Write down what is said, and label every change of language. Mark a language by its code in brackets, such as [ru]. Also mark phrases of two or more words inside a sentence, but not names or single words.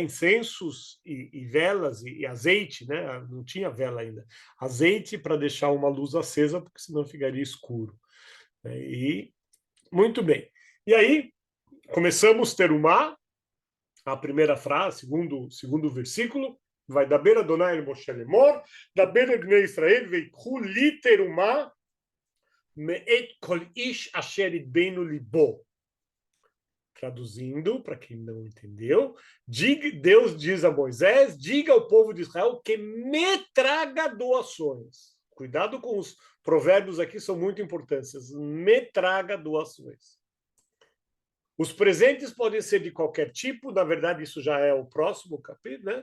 [pt] Incensos e velas e azeite, né? Não tinha vela ainda. Azeite para deixar uma luz acesa, porque senão ficaria escuro. E muito bem. E aí começamos Terumá, a primeira frase, segundo versículo. [he] וידבר אדוני אל משה לאמר, דבר אל בני ישראל ויקחו לי תרומה מאת כל איש אשר ידבנו לבו. [pt] Traduzindo, para quem não entendeu, Deus diz a Moisés, diga ao povo de Israel que me traga doações. Cuidado com os provérbios aqui, são muito importantes. Me traga doações. Os presentes podem ser de qualquer tipo, na verdade, isso já é o próximo capítulo, né?